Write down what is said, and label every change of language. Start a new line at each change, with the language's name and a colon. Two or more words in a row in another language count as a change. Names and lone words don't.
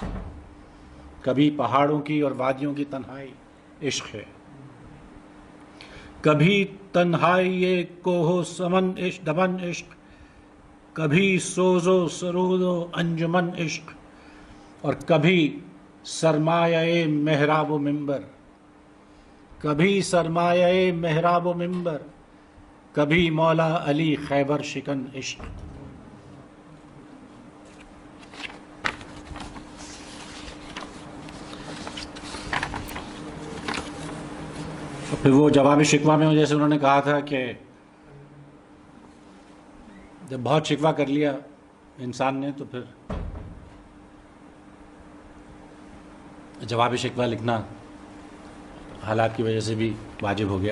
Urdu: کبھی پہاڑوں کی اور وادیوں کی تنہائی عشق ہے، کبھی تنہائی یہ کوہ و دمن عشق، کبھی سوز و سرود و انجمن عشق، اور کبھی سرمایہ محراب و منبر، کبھی سرمایہ محراب و منبر، کبھی مولا علی خیبر شکن عشق. پھر وہ جواب شکوہ میں جیسے انہوں نے کہا تھا کہ جب بہت شکوہ کر لیا انسان نے تو پھر جواب شکوہ لکھنا حالات کی وجہ سے بھی واجب ہو گیا.